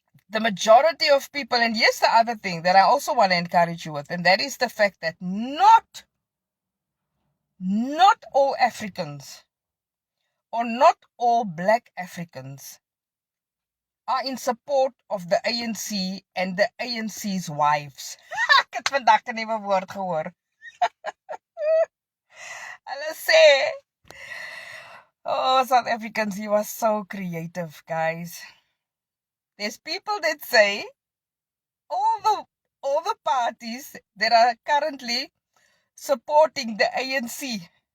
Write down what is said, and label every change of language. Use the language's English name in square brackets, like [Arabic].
[English] The majority of people, and here's the other thing that I also want to encourage you with, and that is the fact that not all Africans or not all black Africans are in support of the ANC and the ANC's wives. [Afrikaans] Ek het vandag 'n nuwe woord gehoor. Hulle sê, [English] oh, South Africans, you are so creative, guys. There's people that say all the parties that are currently supporting the ANC,